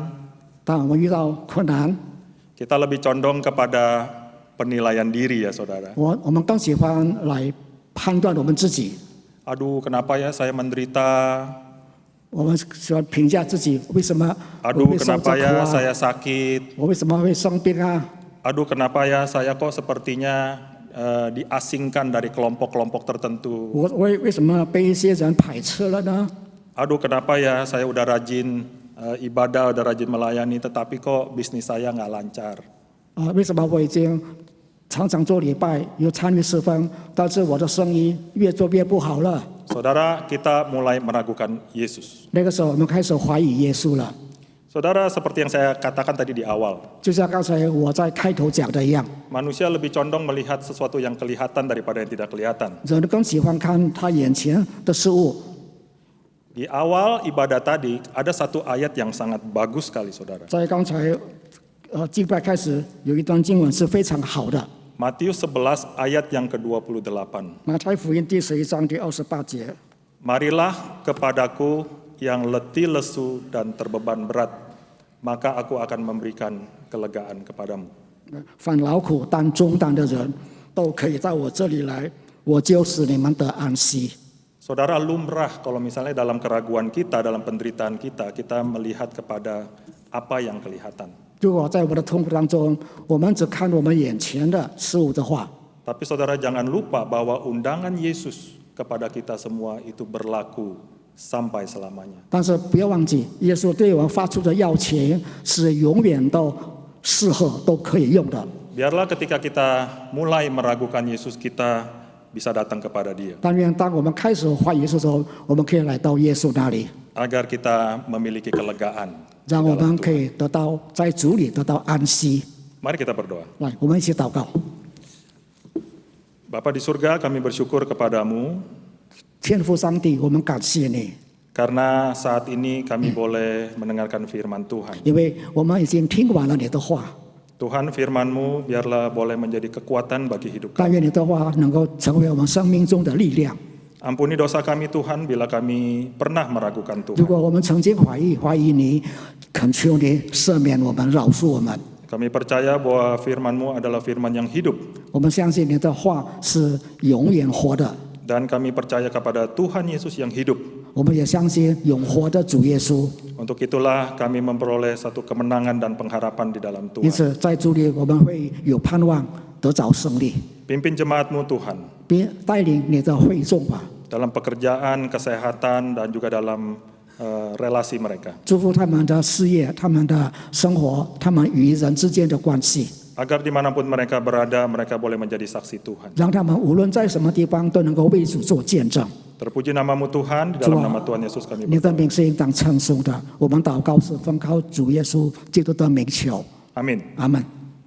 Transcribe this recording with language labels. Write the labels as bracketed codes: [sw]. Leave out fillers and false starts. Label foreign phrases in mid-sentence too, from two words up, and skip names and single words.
[zh] 当我们遇到困难， [id] kita lebih condong kepada penilaian diri ya saudara. [zh] 我们更喜欢来判断我们自己， [id] Aduh, kenapa ya saya menderita? [zh] 我们喜欢评价自己为什么我 [id] Aduh, [zh] 会受这 [id] kenapa [zh] 苦 [id] ya [zh] 啊？ [id] saya sakit? [zh] 我为什么会生病啊？ [id] Aduh, kenapa ya saya kok sepertinya diasingkan dari kelompok-kelompok tertentu? [zh] 我为什么被一些人排斥了呢？ [id] Aduh, kenapa ya saya udah rajin ibadah, udah rajin melayani, tetapi kok bisnis saya nggak lancar? [zh] 为什么我已经常常做礼拜，有参与侍奉，但是我的生意越做越不好了？ [id] Saudara, kita mulai meragukan Yesus. [zh] 那个时候，我们开始怀疑耶稣了。 [id] Saudara, seperti yang saya katakan tadi di awal, [zh] 就像刚才我在开头讲的一样， [id] manusia lebih condong melihat sesuatu yang kelihatan daripada yang tidak kelihatan. [zh] 人更喜欢看他眼前的事物。 [id] Di awal ibadah tadi ada satu ayat yang sangat bagus sekali, saudara. [zh] 在刚才敬拜开始，有一段经文是非常好的， [id] Matius 11 ayat yang ke-28. [zh] 马太福音第11章第28节。 [id] Marilah kepadaku yang letih lesu dan terbeban berat, maka aku akan memberikan kelegaan kepadamu. [zh] 凡劳苦担重担的人，都可以到我这里来，我就使你们得安息。 [id] Saudara, lumrah kalau misalnya dalam keraguan kita, dalam penderitaan kita, kita melihat kepada apa yang kelihatan. [zh] 如果在我们的痛苦当中，我们只看我们眼前的事物的话， [id] Tapi saudara jangan lupa bahwa undangan Yesus kepada kita semua itu berlaku sampai selamanya. [zh] 但是不要忘记，耶稣对我们发出的要求是永远都适合，都可以用的。 [id] Biarlah ketika kita mulai meragukan Yesus, kita bisa datang kepada Dia. [zh] 但愿当我们开始怀疑的时候，我们可以来到耶稣那里， [id] Agar kita memiliki kelegaan. [zh] 让我们可以得到在主里得到安息。 [id] Mari kita berdoa. [zh] 来，我们一起祷告。 [id] Bapa di surga, kami bersyukur kepadamu [zh] 天父上帝，我们感谢你， [id] karena saat ini kami boleh mendengarkan firman Tuhan. [zh] 因为我们已经听完了你的话。 [id] Tuhan, firman-Mu biarlah boleh menjadi kekuatan bagi hidup [zh] 但 [id] kami. [zh] 愿你的话能够成为我们生命中的力量。 [id] Ampuni dosa kami Tuhan bila kami pernah meragukan [zh] 如 [id] Tuhan. [zh] 果我们曾经怀疑你，恳求你赦免我们，饶恕我们。 [id] Kami percaya bahwa firman-Mu adalah firman yang hidup. [zh] 我们相信你的话是永远活的， [id] Dan kami percaya kepada Tuhan Yesus yang hidup. [zh] 我们也相信永活的主耶稣。 [id] Untuk itulah kami memperoleh satu kemenangan dan pengharapan di dalam [zh] 因 [id] Tuhan. [zh] 此，在主里我们会有盼望，得着胜利。 [id] Pimpin jemaat-Mu Tuhan. [zh] 别带领你的会众吧， [id] Dalam pekerjaan, kesehatan, dan juga dalam relasi mereka. [zh] 祝福他们的事业、他们的生活、他们与人之间的关系， [id] Agar dimanapun mereka berada, mereka boleh menjadi saksi Tuhan. [zh] 让他们无论在什么地方都能够为主做见证。 [id] Terpuji namamu Tuhan, di dalam nama Tuhan Yesus kami [zh] 你 [id] berdoa. [zh] 的名是应当称颂的。我们祷告是奉靠主耶稣基督的名求， [id] Amin. [zh] 阿门。